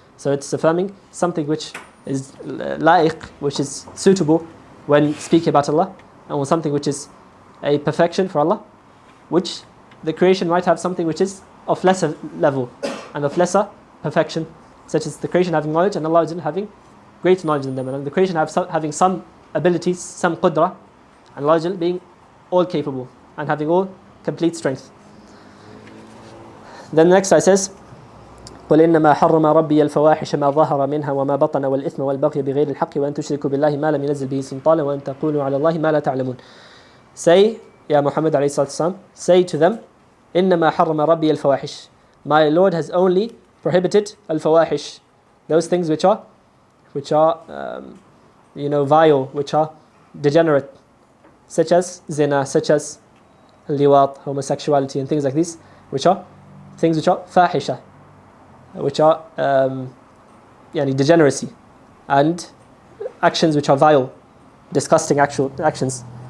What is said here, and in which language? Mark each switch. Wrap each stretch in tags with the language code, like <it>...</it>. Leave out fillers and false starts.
<en>So it's affirming something which is la'iq, which is suitable when speaking about Allah, and something which is a perfection for Allah, which the creation might have something which is of lesser level and of lesser perfection, such as the creation having knowledge and Allah having greater knowledge than them, and the creation having some abilities, some qudra, and Allah being all capable and having all complete strength. Then the next ayah says,</en> <ar>قل إنما حرم ربي الفواحش ما ظهر منها وما بطن والإثم والبغي بغير الحق وأن تشركوا بالله ما لم ينزل به سلطانا وأن تقولوا على الله ما لا تعلمون.</ar> <en>Say, Ya Muhammad alayhi salatu, say to them,</en> <ar>إنما حرم ربي الفواحش.</ar> <en>My Lord has only prohibited al-fawahish, those things which are vile, which are degenerate, such as zina, such as liwat, homosexuality, and things like these, which are things which are fahisha, which are degeneracy, and actions which are vile, disgusting actions.</en>